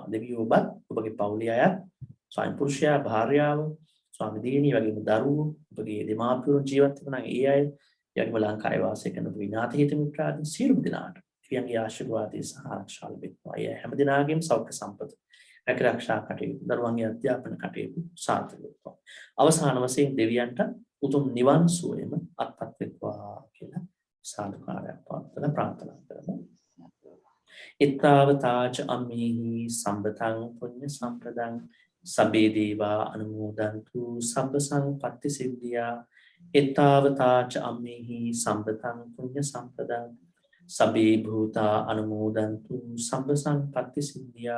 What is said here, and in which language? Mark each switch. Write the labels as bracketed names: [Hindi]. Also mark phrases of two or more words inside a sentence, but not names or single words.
[Sinhala] දෙවියෝ ඔබත් ඔබගේ පවුලේ අය ස්වාමි පුරුෂයා භාර්යාව ස්වාමි දියණිය වගේම දරුවෝ ඔබගේ දෙමාපියෝ ජීවත් වෙන ඒ අය යකිම ලංකාවේ වාසය කරන විනාත හිත මිත්‍රාදී සියලුම දෙනාට දෙවියන්ගේ ආශිර්වාදය සහ ආරක්ෂාව ලැබෙත්වා. ඒ හැම දිනාගෙම සෞඛ්‍ය සම්පත රැකරක්ෂා කටයුතු දරුවන්ගේ අධ්‍යාපන කටයුතු සාර්ථක වෙත්වා. අවසාන වශයෙන් දෙවියන්ට උතුම් නිවන් සුවයම අත්පත් වෙත්වා කියලා සාදුකාරයක් පවත්වලා ප්‍රාර්ථනා කරමු. [Pali] ittavataච අම්මේහි සම්බතං පුඤ්ඤ සම්පදං සබ්බේ දේවා අනුමෝදන්තු සබ්බ සංපත්ති සිද්ධියා. ittavataච අම්මේහි සම්බතං පුඤ්ඤ සම්පදං සබ්බේ භූතා අනුමෝදන්තු සබ්බ සංපත්ති සිද්ධියා.